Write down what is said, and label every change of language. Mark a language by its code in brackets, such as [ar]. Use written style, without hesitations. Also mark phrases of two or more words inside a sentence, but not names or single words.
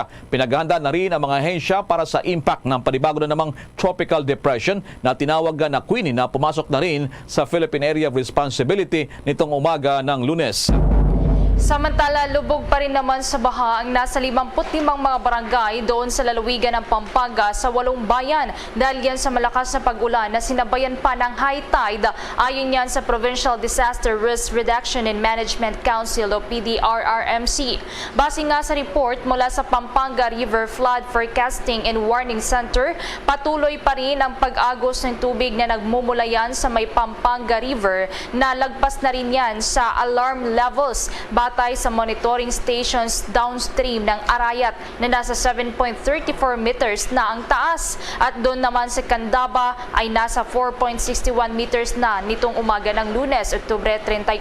[tl] Pinaghanda na rin ang mga ahensya para sa impact ng panibago na namang [en] tropical depression [tl] na tinawag na Queenie na pumasok na rin sa Philippine Area of Responsibility nitong umaga ng Lunes. Samantala, lubog pa rin naman sa baha ang nasa 55 mga barangay doon sa lalawigan ng Pampanga sa 8 bayan dahil yan sa malakas na pag-ulan na sinabayan pa ng [en] high tide. [tl] Ayon yan sa Provincial Disaster Risk Reduction and Management Council o PDRRMC. Base nga sa report mula sa Pampanga River Flood Forecasting and Warning Center, patuloy pa rin ang pag-agos ng tubig na nagmumulayan sa may Pampanga River na lagpas na rin yan sa [en] alarm levels. [tl] Batay sa [en] monitoring stations downstream [tl] ng Arayat na nasa 7.34 meters na ang taas at doon naman sa Candaba ay nasa 4.61 meters na nitong umaga ng Lunes, Oktubre 31.